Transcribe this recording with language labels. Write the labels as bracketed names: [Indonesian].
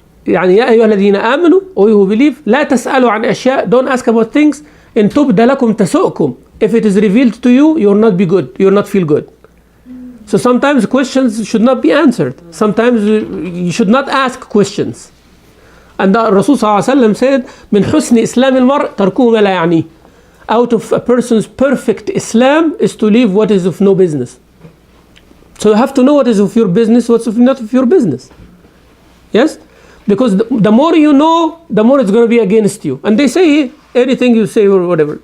[Arabic] يعني يا أيها الذين آمنوا, [English] or you who believe, [Arabic] لا تسألوا عن أشياء, [English] don't ask about things, [Arabic] إن تبد لكم تسؤكم. [English] If it is revealed to you, you will not be good, you will not feel good. So sometimes questions should not be answered. Sometimes you should not ask questions. And the Rasul ﷺ said, [Arabic] من حسن إسلام المرء تركه ما لا يعنيه. [English] Out of a person's perfect Islam is to leave what is of no business. So you have to know what is of your business, what's not of your business. Yes? Because the more you know, the more it's going to be against you. And they say anything you say or whatever.